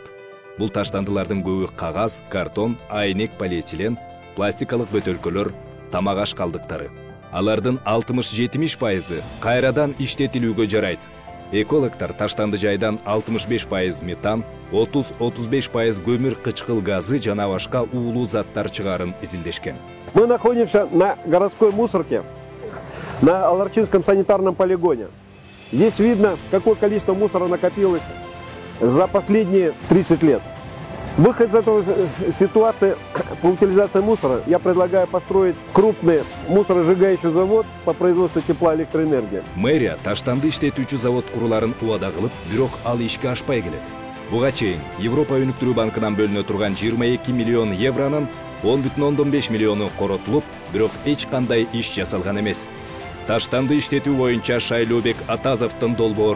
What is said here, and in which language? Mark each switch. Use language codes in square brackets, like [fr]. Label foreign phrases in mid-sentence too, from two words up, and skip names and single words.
[ky] Бул таштандылардын көбү кагаз, картон, айнек, полиэтилен, пластикалык бөтөлкөлөр, тамак аш калдыктары. Алардын 60-70% кайрадан иштетилүүгө жарайт. Экологтар таштанды жайдан 65% метан, 30-35% көмүр кычкыл газы жана башка уулуу заттар чыгарын изилдешкен. [ru] Мы находимся на городской мусорке, на Аларчинском санитарном полигоне. Здесь видно, какое количество мусора накопилось за последние 30 лет. Выход из этой ситуации по утилизации мусора я предлагаю построить крупный мусоросжигающий завод по производству тепла и электроэнергии. [ky] Мэрия таштанды иштетүүчү завод куруларын убада кылып, бирок ал ишке ашпай келет. Буга чейин Европа өнүктүрүү банкынан бөлүнө турган 22 миллион евронун 10,5 миллиону коротулуп, бирок эч кандай иш жасалган эмес. Таштанды иштетүү боюнча Шайлообек Атазовдун долбоору.